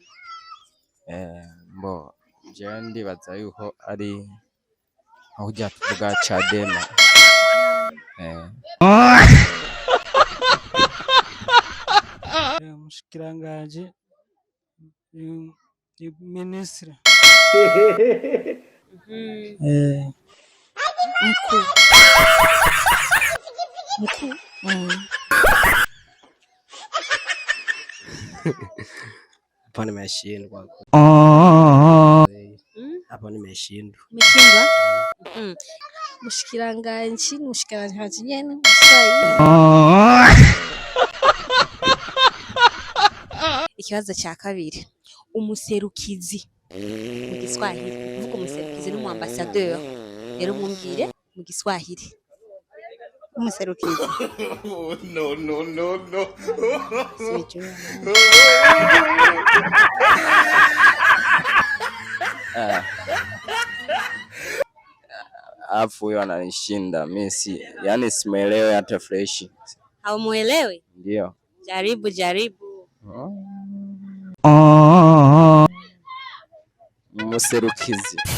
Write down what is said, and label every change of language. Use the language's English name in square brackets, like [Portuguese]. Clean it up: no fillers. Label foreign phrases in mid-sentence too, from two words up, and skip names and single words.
[Rundi] Mbo je ndibaza yuko ari aho ujya tuvuga Chadema. Umushikiranganje ministre. [Swahili] Mkuu. Hapo nimeshindwa. Hapo nimeshindwa. Umeshindwa? [Rundi] Mushikiranganje nyene Kiswahili. Ikibazo cya kabiri, umuserukizi mu Giswahili. Uvuga umuserukizi n'umuambassadeur. Rero mumbwire mu Giswahili. Umuserukizi. [English] No. [Swahili] Simjui. Alafu huyo ananishinda. Mimi yani simuelewi hata fresh. Haumuelewi? Ndio. Jaribu. Mserukizi.